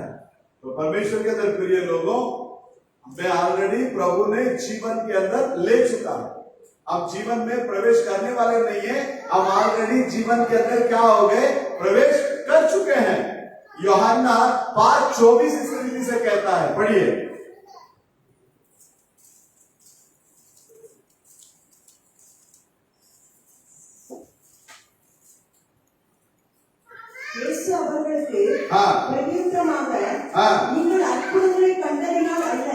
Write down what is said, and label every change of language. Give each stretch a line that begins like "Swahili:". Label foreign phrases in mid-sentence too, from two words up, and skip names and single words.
Hindi: तो परमेश्वर के अंदर प्रिय लोगों, मैं ऑलरेडी प्रभु ने जीवन के अंदर ले चुका है। अब जीवन में प्रवेश करने वाले नहीं है, अब ऑलरेडी जीवन के अंदर क्या हो गए? प्रवेश कर चुके हैं। यूहन्ना 5:24 इस रीति से कहता है, पढ़िए।
Tamil: இயேசு அவர்களுக்கு ஆ. பிரதியுத்தரமாக, ஆ. நீங்கள் அற்புதங்களை கண்டதினால் அல்ல,